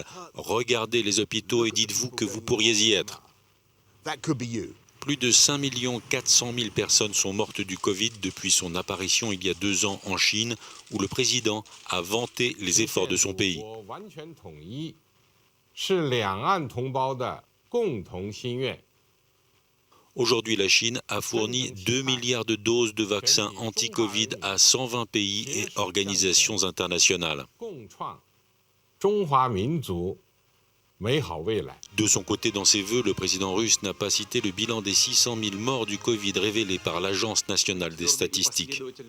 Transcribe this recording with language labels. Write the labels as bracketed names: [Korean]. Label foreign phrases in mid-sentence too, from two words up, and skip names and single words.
[French] Regardez les hôpitaux et dites-vous que vous pourriez y être. Plus de 5 400 000 personnes sont mortes du Covid depuis son apparition il y a 2 ans en Chine, où le président a vanté les efforts de son pays. [Chinese] 是两岸同胞的共同心愿。 [French] Aujourd'hui, la Chine a fourni 2 milliards de doses de vaccins anti-Covid à 120 pays et organisations internationales. De son côté, dans ses vœux, le président russe n'a pas cité le bilan des 600 000 morts du Covid révélé par l'Agence nationale des statistiques.